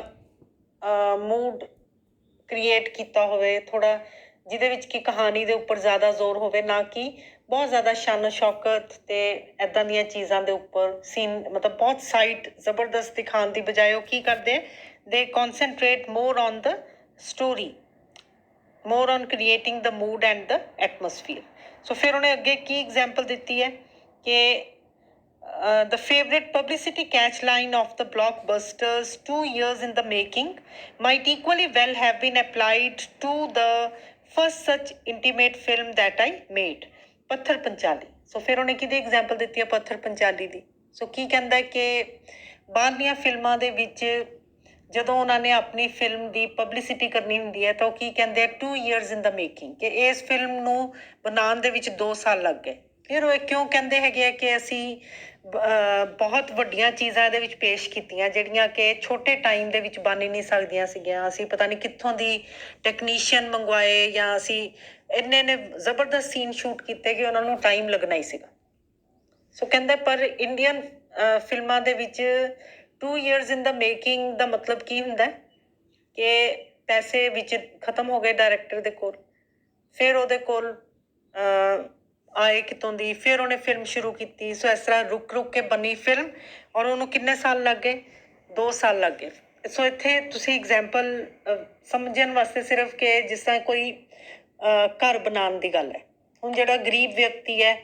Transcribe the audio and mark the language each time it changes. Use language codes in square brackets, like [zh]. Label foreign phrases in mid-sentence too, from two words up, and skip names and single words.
[en] mood create [pa] ਕੀਤਾ ਹੋਵੇ ਥੋੜ੍ਹਾ ਜਿਹਦੇ ਵਿੱਚ ਕਿ ਕਹਾਣੀ ਦੇ ਉੱਪਰ ਜ਼ਿਆਦਾ ਜ਼ੋਰ ਹੋਵੇ ਨਾ ਕਿ ਬਹੁਤ ਜ਼ਿਆਦਾ ਸ਼ਾਨ ਸ਼ੌਕਤ ਤੇ ਇੱਦਾਂ ਦੀਆਂ ਚੀਜ਼ਾਂ ਦੇ ਉੱਪਰ ਸੀਨ ਮਤਲਬ ਬਹੁਤ ਸਾਈਟ ਜ਼ਬਰਦਸਤ ਦਿਖਾਉਣ ਦੀ ਬਜਾਏ ਉਹ ਕੀ ਕਰਦੇ ਦੇ [en] concentrate more on the story more on creating the mood and the atmosphere [pa] ਸੋ ਫਿਰ ਉਹਨੇ ਅੱਗੇ ਕੀ ਐਗਜ਼ਾਮਪਲ ਦਿੱਤੀ ਹੈ ਕਿ [en] the favorite publicity catch line of the blockbusters 2 years in the making might equally well have been applied to the first such intimate film that I made [pa] ਪੱਥਰ ਪੰਚਾਲੀ ਸੋ ਫਿਰ ਉਹਨੇ ਕਿਹਦੀ ਐਗਜ਼ਾਮਪਲ ਦਿੱਤੀ ਹੈ ਪੱਥਰ ਪੰਚਾਲੀ ਦੀ ਸੋ ਕੀ ਕਹਿੰਦਾ ਕਿ ਬਾਹਰਲੀਆਂ ਫਿਲਮਾਂ ਦੇ ਵਿੱਚ ਜਦੋਂ ਉਹਨਾਂ ਨੇ ਆਪਣੀ ਫਿਲਮ ਦੀ ਪਬਲਿਸਿਟੀ ਕਰਨੀ ਹੁੰਦੀ ਹੈ ਤਾਂ ਉਹ ਕੀ ਕਹਿੰਦੇ ਆ [en] 2 years in the making [pa] ਕਿ ਇਸ ਫਿਲਮ ਨੂੰ ਬਣਾਉਣ ਦੇ ਵਿੱਚ 2 ਸਾਲ ਲੱਗ ਗਏ ਫਿਰ ਉਹ ਕਿਉਂ ਕਹਿੰਦੇ ਹੈਗੇ ਆ ਕਿ ਅਸੀਂ ਬਹੁਤ ਵੱਡੀਆਂ ਚੀਜ਼ਾਂ ਇਹਦੇ ਵਿੱਚ ਪੇਸ਼ ਕੀਤੀਆਂ ਜਿਹੜੀਆਂ ਕਿ ਛੋਟੇ ਟਾਈਮ ਦੇ ਵਿੱਚ ਬਣ ਹੀ ਨਹੀਂ ਸਕਦੀਆਂ ਸੀਗੀਆਂ ਅਸੀਂ ਪਤਾ ਨਹੀਂ ਕਿੱਥੋਂ ਦੀ ਟੈਕਨੀਸ਼ੀਅਨ ਮੰਗਵਾਏ ਜਾਂ ਅਸੀਂ ਇੰਨੇ ਜ਼ਬਰਦਸਤ ਸੀਨ ਸ਼ੂਟ ਕੀਤੇ ਕਿ ਉਹਨਾਂ ਨੂੰ ਟਾਈਮ ਲੱਗਣਾ ਹੀ ਸੀਗਾ ਸੋ ਕਹਿੰਦੇ ਪਰ ਇੰਡੀਅਨ ਫਿਲਮਾਂ ਦੇ ਵਿੱਚ [en] 2 years in the making [pa] ਦਾ ਮਤਲਬ ਕੀ ਹੁੰਦਾ ਕਿ ਪੈਸੇ ਵਿੱਚ ਖਤਮ ਹੋ ਗਏ ਡਾਇਰੈਕਟਰ ਦੇ ਕੋਲ ਫਿਰ ਉਹਦੇ ਕੋਲ ਆਏ ਕਿਤੋਂ ਦੀ ਫਿਰ ਉਹਨੇ ਫਿਲਮ ਸ਼ੁਰੂ ਕੀਤੀ ਸੋ ਇਸ ਤਰ੍ਹਾਂ ਰੁਕ ਕੇ ਬਣੀ ਫਿਲਮ ਔਰ ਉਹਨੂੰ ਕਿੰਨੇ ਸਾਲ ਲੱਗ ਗਏ 2 ਸਾਲ ਲੱਗ ਗਏ ਸੋ ਇੱਥੇ ਤੁਸੀਂ ਐਗਜ਼ਾਮਪਲ ਸਮਝਣ ਵਾਸਤੇ ਸਿਰਫ ਕਿ ਜਿਸ ਤਰ੍ਹਾਂ ਕੋਈ ਘਰ ਬਣਾਉਣ ਦੀ ਗੱਲ ਹੈ ਹੁਣ ਜਿਹੜਾ ਗਰੀਬ ਵਿਅਕਤੀ ਹੈ